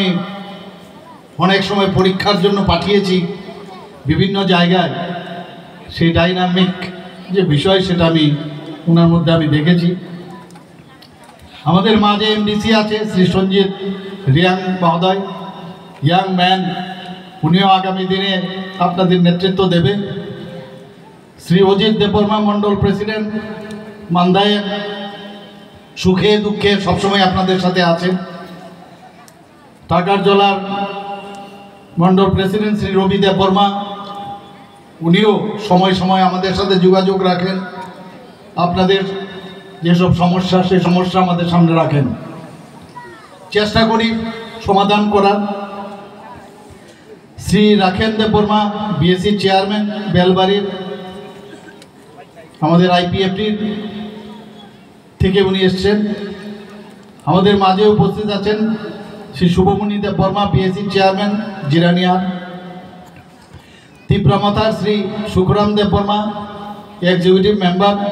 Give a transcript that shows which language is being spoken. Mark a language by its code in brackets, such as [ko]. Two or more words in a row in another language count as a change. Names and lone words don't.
[bn] অনেক সময় পরীক্ষার জন্য পাঠিয়েছি বিভিন্ন জায়গায় সেই ডাইনামিক যে বিষয় সেটা আমি ওনার মধ্যে আমি দেখেছি আমাদের মাঝে এমডিসি আছে শ্রী সঞ্জিত রিয়াং মহোদয় [en] young man [bn] উনিও আগামী দিনে আপনাদের নেতৃত্ব দেবে শ্রী অজিত দেববর্মা মণ্ডল প্রেসিডেন্ট মানদায় সুখে দুঃখে সব সময় আপনাদের সাথে আছেন টাকারজলার মণ্ডল প্রেসিডেন্ট শ্রী রবি দেববর্মা উনিও সময় সময় আমাদের সাথে যোগাযোগ রাখেন আপনাদের যে সব সমস্যা সে সমস্যা আমাদের সামনে রাখেন চেষ্টা করি সমাধান করার শ্রী রাখেন দেববর্মা বিএসসি চেয়ারম্যান বেলবাড়ির আমাদের আইপিএফটির থেকে উনি এসেছেন আমাদের মাঝে উপস্থিত আছেন শ্রী শুভমণি দেববর্মা পিএসসি চেয়ারম্যান জিরানিয়া তীব্রমাতা শ্রী সুখরাম দেববর্মা [en] executive member